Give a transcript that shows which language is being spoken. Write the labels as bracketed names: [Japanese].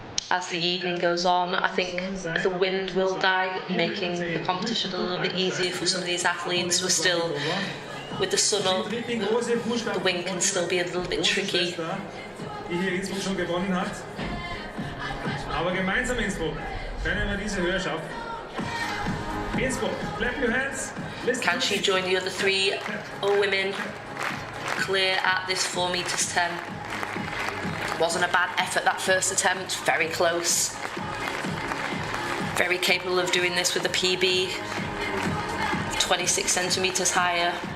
[English] as the evening goes on. I think the wind will die, making the competition a little bit easier for some of these athletes. We're still, with the sun up, the wind can still be a little bit tricky. [German] Die hier Innsbruck schon gewonnen hat. Aber gemeinsam Innsbruck können wir diese Höhe schaffen. [English] Innsbruck, clap your hands. Can she join the other three women clear at this 4 meters 10? Wasn't a bad effort that first attempt, very close. Very capable of doing this with a PB 26 centimeters higher.